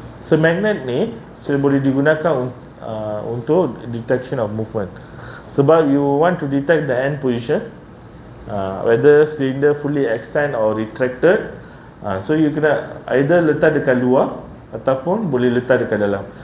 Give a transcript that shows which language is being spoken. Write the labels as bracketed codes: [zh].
[ms] So magnet ni boleh digunakan untuk [en] detection of movement. Sebab you want to detect the end position, whether cylinder fully extend or retracted. [ms] So you kena either letak dekat luar ataupun boleh letak dekat dalam.